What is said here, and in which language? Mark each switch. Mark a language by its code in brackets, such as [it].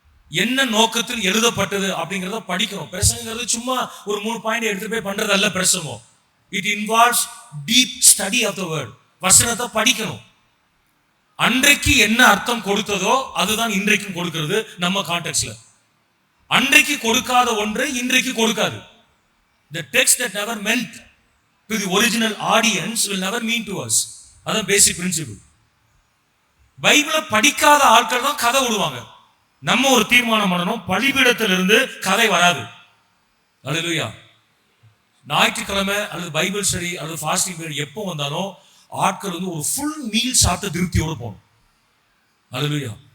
[ta] என்ன நோக்கத்தில் எழுதப்பட்டது அப்படிங்கிறத படிக்கிறோம். பிரசங்கிறது சும்மா ஒரு 3 பாயிண்ட் எடுத்துட்டு போய் பண்றது அல்ல பிரசங்கம். [en] It involves deep study of the word. [ta] வசனத்தை படிக்கணும். அன்றைக்கு என்ன அர்த்தம் கொடுத்ததோ அதுதான் இன்றைக்கும் கொடுக்கிறது. நம்ம கான்டெக்ஸ்ட்ல அன்றைக்கு கொடுக்காத ஒன்று இன்றைக்கு கொடுக்காது. [en] The text that never meant to the original audience will never mean to us. [ta] அதான் பேசிக் பிரின்சிபிள். பைபிளை படிக்காத ஆட்கள் தான் கதை விடுவாங்க. நம்ம ஒரு தீர்மானம் பண்ணணும், பலிபீடத்திலிருந்து கதை வராது. அல்லேலூயா. ஞாயிற்றுக்கிழமை அல்லது பைபிள் ஸ்டடி அல்லது ஃபாஸ்டிங் பீரியட் எப்போ வந்தாலும் ஆட்கள் வந்து ஒரு ஃபுல் மீல் சாப்பிட்டு திருப்தியோடு போகணும். அல்லேலூயா.